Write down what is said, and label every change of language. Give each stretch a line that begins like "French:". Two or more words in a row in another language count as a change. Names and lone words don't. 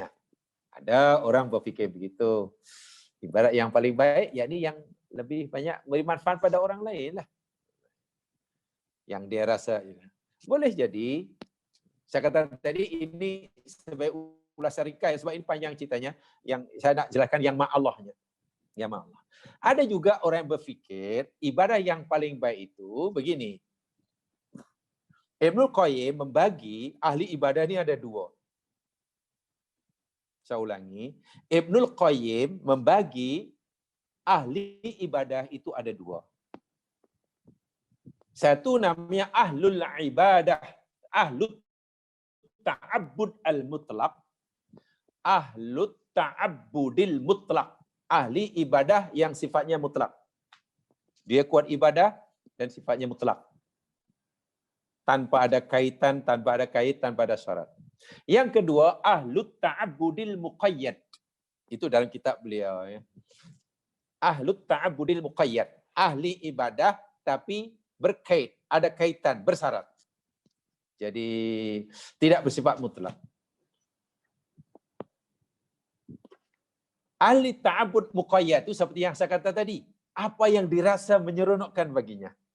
Malay: Ada orang berfikir begitu. Ibarat yang paling baik, yakni yang lebih banyak beri manfaat pada orang lain lah. Yang dia rasa. Boleh jadi, saya kata tadi ini sebagai ulasan ringkas, sebab ini panjang ceritanya, yang saya nak jelaskan yang ma'allahnya.
Arabic: يا الله.
Malay: Ada juga orang yang berfikir ibadah yang paling baik itu begini. Ibnul Qayyim membagi ahli ibadah ini ada dua. Saya ulangi. Ibnul Qayyim membagi ahli ibadah itu ada dua. Satu namanya
Arabic: أهل العبادة. أهل التعبد المطلق أهل التعبد المطلق,
Malay: ahli ibadah yang sifatnya mutlak. Dia kuat ibadah dan sifatnya mutlak. Tanpa ada kaitan, tanpa ada kait, tanpa ada syarat. Yang kedua,
Arabic: أهل التعبد المقيد.
Malay: Itu dalam kitab beliau ya.
Arabic: أهل التعبد المقيد,
Malay: ahli ibadah tapi berkait, ada kaitan, bersyarat. Jadi tidak bersifat mutlak. Ahli
Arabic: تعبد مقيد
Malay: itu seperti yang saya kata tadi, apa yang dirasa menyeronokkan baginya.